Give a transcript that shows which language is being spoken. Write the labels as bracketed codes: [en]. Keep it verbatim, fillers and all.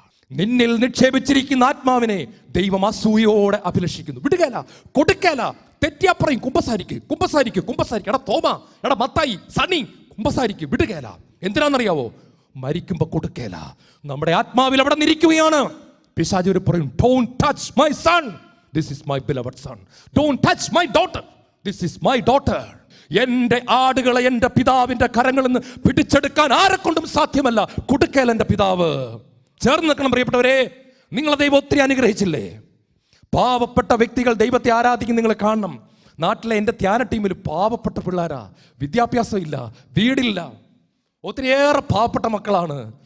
[ml] നിന്നിൽ നിക്ഷേപിച്ചിരിക്കുന്ന ആത്മാവിനെ ദൈവം അസൂയോടെ അഭിലഷിക്കുന്നു. വിടുകേല, കൊടുക്കേല. തെറ്റിയാപ്പറയും കുമ്പസാരിക്ക്, കുമ്പസാരിക്ക്, കുമ്പസാരിക്ക്. എടാ തോമ, എടാ മത്തായി, സണ്ണി, കുമ്പസാരിക്ക്, വിടുകേല. എന്തിനാണെന്നറിയാവോ? മരിക്കുമ്പോൾ കൊടുക്കേല. നമ്മുടെ ആത്മാവിൽ അവിടെ നിന്നിരിക്കുകയാണ്. പിശാച് ഒരു പറയും, [en] Don't touch my son, this is my beloved son, don't touch my daughter, this is my daughter. [ml] എൻ്റെ ആടുകളെ എൻ്റെ പിതാവിൻ്റെ കരങ്ങളിൽ നിന്ന് പിടിച്ചെടുക്കാൻ ആരെക്കൊണ്ടും സാധ്യമല്ല. കൊടുക്കേല എൻ്റെ പിതാവ്. ചേർന്ന് നിൽക്കണം പ്രിയപ്പെട്ടവരെ. നിങ്ങളെ ദൈവം ഒത്തിരി അനുഗ്രഹിച്ചില്ലേ? പാവപ്പെട്ട വ്യക്തികൾ ദൈവത്തെ ആരാധിക്കും. നിങ്ങൾ കാണണം, നാട്ടിലെ എൻ്റെ ധ്യാന ടീമിൽ പാവപ്പെട്ട പിള്ളേരാ, വിദ്യാഭ്യാസം ഇല്ല, വീടില്ല, ഒത്തിരിയേറെ പാവപ്പെട്ട മക്കളാണ്.